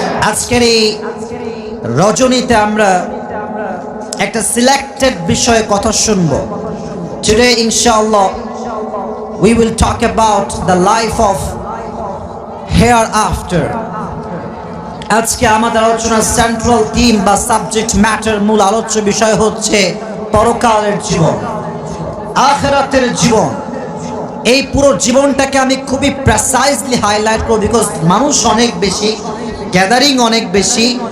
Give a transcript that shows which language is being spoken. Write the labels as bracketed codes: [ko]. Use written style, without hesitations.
[bn] আজকের এই রজনীতে আমরা একটা সিলেক্টেড বিষয়ে কথা শুনবো। [en] Today inshallah we will talk about the life of hereafter. [bn] আজকে আমাদের আলোচনার সেন্ট্রাল থিম বা সাবজেক্ট ম্যাটার, মূল আলোচ্য বিষয় হচ্ছে পরকালের জীবন, আখিরাতের জীবন। এই পুরো জীবনটাকে আমি খুবই প্রেসাইজলি হাইলাইট করব, বিকজ মানুষ অনেক বেশি, গ্যাদারিং অনেক বেশি।